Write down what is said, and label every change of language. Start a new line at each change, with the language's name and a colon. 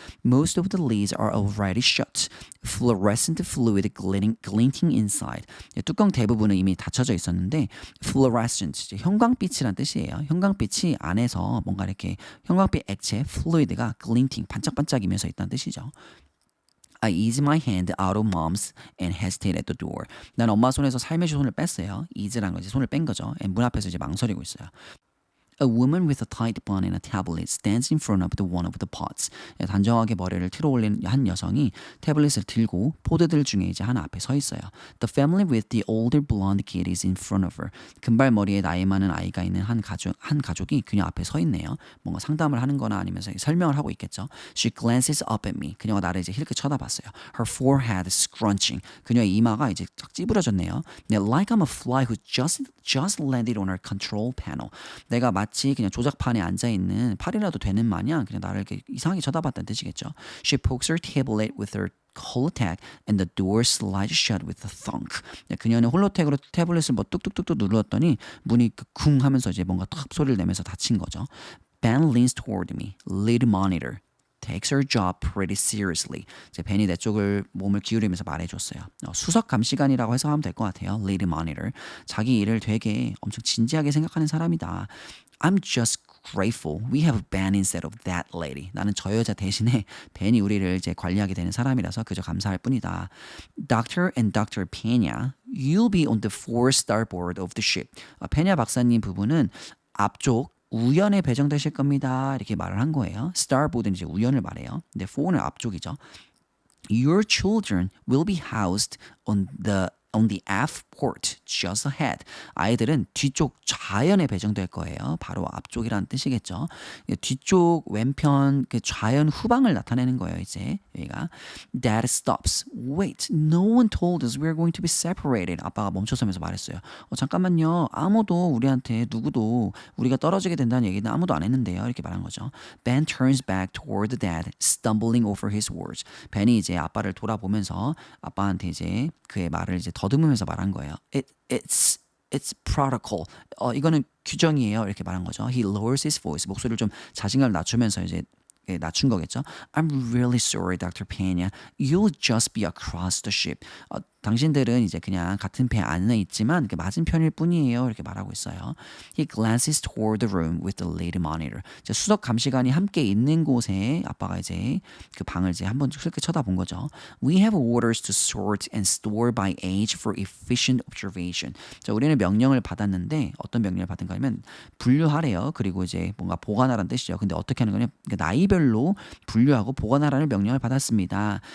English: Most of the lids are already shut. Fluorescent fluid glinting inside.
Korean: 뚜껑 대부분은 이미 닫혀져 있었는데 fluorescent, 이제 형광빛이란 뜻이에요. 형광빛이 안에서 뭔가 이렇게 형광빛 액체 fluid가 glinting, 반짝반짝이면서 있다는 뜻이죠.
English: I eased my hand out of mom's and hesitated at the door.
Korean: 난 엄마 손에서 살며시 손을 뺐어요. ease라는 거 이제 손을 뺀 거죠. 문 앞에서 이제 망설이고 있어요.
English: A woman with a tight bun and a tablet stands in front of one of the pots.
Korean: 단정하게 머리를 틀어 올린 한 여성이 태블릿을 들고 포드들 중에 이제 하나 앞에 서 있어요.
English: The family with the older blonde kid is in front of her.
Korean: 금발머리에 나이 많은 아이가 있는 한 가족이 그녀 앞에 서 있네요. 뭔가 상담을 하는 거나 아니면 설명을 하고 있겠죠.
English: She glances up at me.
Korean: 그녀가 나를 이제 힐끗 쳐다봤어요.
English: Her forehead scrunching.
Korean: 그녀의 이마가 이제 쫙 찌부러졌네요.
English: Like I'm a fly who just landed on her control panel.
Korean: 내가 마치 그냥 조작판에 앉아있는 팔이라도 되는 마냥 그냥 나를 이렇게 이상하게 쳐다봤다는 뜻이겠죠.
English: She pokes her tablet with her holotac and the door slides shut with a thunk.
Korean: 그녀는 홀로텍으로 태블릿을 뭐 뚝뚝뚝뚝 눌렀더니 문이 쿵 하면서 이제 뭔가 탁 소리를 내면서 닫힌 거죠.
English: Ben leans toward me, lead monitor. takes her job pretty seriously.
Korean: 이제 벤이 내 쪽을 몸을 기울이면서 말해줬어요. 수석 감시관이라고 해석하면 될 것 같아요.
English: Lead monitor.
Korean: 자기 일을 되게 엄청 진지하게 생각하는 사람이다.
English: I'm just grateful we have Ben instead of that lady.
Korean: 나는 저 여자 대신에 벤이 우리를 이제 관리하게 되는 사람이라서 그저 감사할 뿐이다.
English: Dr. and Dr. Pena, you'll be on the fore starboard of the ship.
Korean: 페냐 박사님 부부는 앞쪽 우연에 배정되실 겁니다. 이렇게 말을 한 거예요. starboard는 이제 우연을 말해요. 근데 fore는 앞쪽이죠.
English: Your children will be housed on the aft port just ahead.
Korean: 아이들은 뒤쪽 좌연에 배정될 거예요. 바로 앞쪽이라는 뜻이겠죠. 뒤쪽 왼편 그 좌연 후방을 나타내는 거예요. 이제 여기가
English: Dad stops. Wait, no one told us we're going to be separated.
Korean: 아빠가 멈춰서면서 말했어요. 잠깐만요. 누구도 우리가 떨어지게 된다는 얘기는 아무도 안 했는데요. 이렇게 말한 거죠.
English: Ben turns back toward Dad, stumbling over his words.
Korean: 벤이 이제 아빠를 돌아보면서 아빠한테 이제 그의 말을 이제 더듬으면서 말한 거예요.
English: It's protocol.
Korean: 이거는 규정이에요. 이렇게 말한 거죠.
English: He lowers his voice.
Korean: 목소리를 좀 자신감을 낮추면서 이제 낮춘 거겠죠.
English: I'm really sorry, Dr. Pena. You'll just be across the ship.
Korean: 당신들은 이제 그냥 같은 배 안에 있지만 그 맞은편일 뿐이에요. 이렇게 말하고 있어요.
English: He glances toward the room with the lead monitor.
Korean: 수석 감시관이 함께 있는 곳에 아빠가 이제 그 방을 이제 한번 슬쩍 쳐다본 거죠.
English: We have orders to sort and store by age for efficient observation.
Korean: 자, 우리는 명령을 받았는데 어떤 명령을 받은가 하면 분류하래요. 그리고 이제 뭔가 보관하라는 뜻이죠. 근데 어떻게 하는 거냐? 그러니까 나이별로 분류하고 보관하라는 명령을 받았습니다.